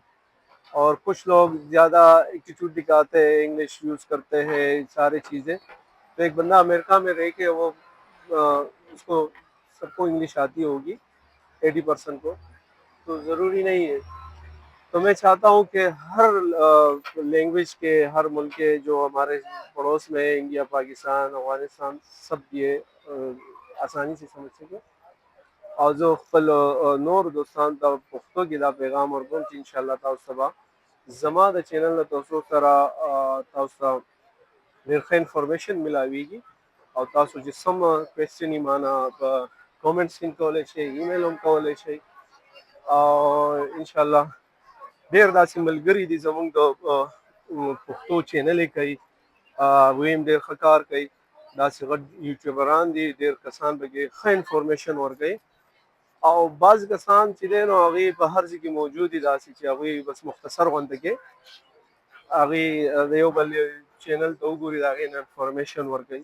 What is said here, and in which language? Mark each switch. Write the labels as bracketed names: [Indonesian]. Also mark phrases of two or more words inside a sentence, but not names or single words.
[Urdu] اور کچھ لوگ زیادہ ایٹیٹیوڈ دکھاتے ہیں، انگلش یوز کرتے ہیں، سارے چیزیں، تو ایک بندہ امریکہ میں رہ کے وہ اس کو سب کو انگلش آتی ہوگی 80% کو، تو ضروری نہیں ہے۔ تو میں چاہتا ہوں کہ ہر لینگویج کے، ہر ملک کے جو ہمارے پڑوس میں ہے، انڈیا، پاکستان، افغانستان، سب یہ آسانی سے سمجھ سکے، اور جو [Pashto] خپل نور دوستان تا پښتو کې دا پیغام ورکوم چې انشاءالله تاسو سبا زما د چینل له تاسو سره تاسو ته ډېر ښه انفارمیشن ملاویږي، او تاسو چې سم کوېسچن یې مانا په کومنټس کې کولی شئ، ایمیل هم کولی شئ، او انشاءالله ډېر داسې ملګري دي زموږ د پښتو چینل یې کوي، هغوی هم ډېر ښه کار کوي، داسې غټ یوټیوبران دي، ډېر کسان پکې ښه انفارمیشن ورکوي، او بعض کسان چې دی نو هغې په هر ځای کې موجود دي داسې چې هغوی بس مختصر غونډه کې هغې د یو بل چینل ته وګوري د هغې نه انفارمیشن ورکوي.